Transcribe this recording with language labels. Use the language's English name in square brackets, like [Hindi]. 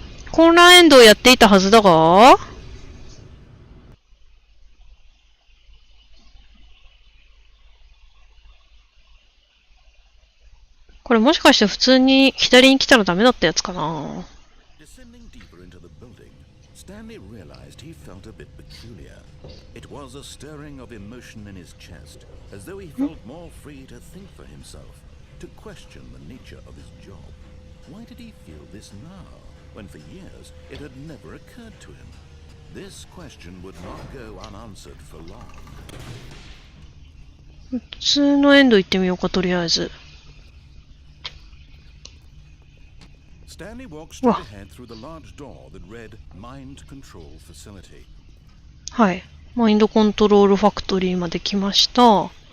[Japanese] 混乱エンドをやっていたはずだが、これもしかして普通に左に来たらダメだったやつかな。 [English] Descending deeper into the building, Stanley realized he felt a bit peculiar. It was a stirring of emotion in his chest, as though he felt more free to think for himself, to question the nature of his job. Why did he feel this now, when for years it had never occurred to him? This question would not go unanswered for long. [Japanese] 普通のエンド行ってみようか、とりあえず。 [English] Stanley walked straight ahead through the large door that read Mind Control Facility. [Japanese] はい。マインドコントロールファクトリーまで来ました。